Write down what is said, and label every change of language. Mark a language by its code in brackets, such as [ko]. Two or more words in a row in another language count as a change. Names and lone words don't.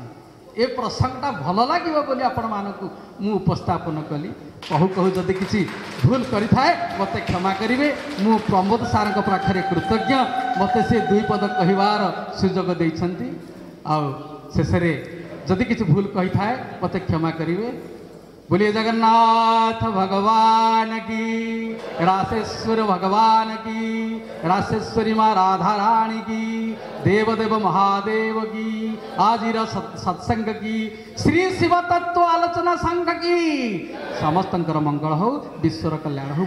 [or] ଏ ପ୍ରସଙ୍ଗଟା ଭଲ ଲାଗିବ ବୋଲି ଆପଣମାନଙ୍କୁ ମୁଁ ଉପସ୍ଥାପନ କଲି। କହୁ କହୁ ଯଦି କିଛି ଭୁଲ କରିଥାଏ ମୋତେ କ୍ଷମା କରିବେ। ମୁଁ ପ୍ରମୋଦ ସାର୍ଙ୍କ ପାଖରେ କୃତଜ୍ଞ, ମୋତେ ସେ 2 ପଦ କହିବାର ସୁଯୋଗ ଦେଇଛନ୍ତି। ଆଉ ଶେଷରେ ଯଦି କିଛି ଭୁଲ କହିଥାଏ ମୋତେ କ୍ଷମା କରିବେ। [hi] बोलिए जगन्नाथ भगवान की, रासेश्वर भगवान की, रासेश्वरी माँ राधा रानी की, देवदेव महादेव की, [or] ଆଜିର ସତ୍ସଙ୍ଗ [hi] की, श्री शिव तत्व आलोचना संघ की [or] ସମସ୍ତଙ୍କର ମଙ୍ଗଳ [hi] हो, [or] ବିଶ୍ୱର କଲ୍ୟାଣ [hi] हो।